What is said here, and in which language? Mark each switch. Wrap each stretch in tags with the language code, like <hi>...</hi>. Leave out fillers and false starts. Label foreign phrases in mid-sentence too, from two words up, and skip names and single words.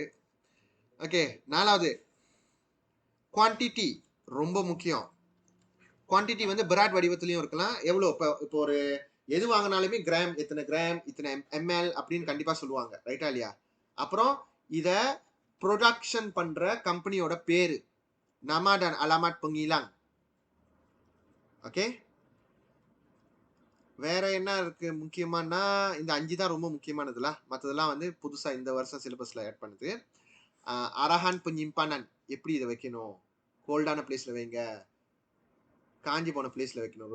<ta>ஓகே, 4வது குவான்டிட்டி ரொம்ப முக்கியம். குவான்டிட்டி வந்து பிராட் வடிவத்திலையும் இருக்கலாம். எவ்வளோ இப்போ ஒரு எது வாங்கினாலுமே கிராம், இத்தனை எம்எல் அப்படின்னு கண்டிப்பா சொல்லுவாங்க, ரைட்டா இல்லையா? அப்புறம் இத ப்ரொடக்ஷன் பண்ற கம்பெனியோட பேரு,</ta> <ms>nama dan alamat pengilang.</ms> <ta>ஓகே, வேற என்ன இருக்கு முக்கியமானா இந்த 5 தான் ரொம்ப முக்கியமானதுல. மற்றதெல்லாம் வந்து புதுசா இந்த வருஷம் சிலபஸ்ல ஆட் பண்ணுது.</ta> <ms>arahan penyimpanan,</ms> <ta>எப்படி இதை வைக்கணும்? கோல்டான பிளேஸ்ல வைங்க, காஞ்சி போன பிளேஸ்ல வைக்கணும்.</ta>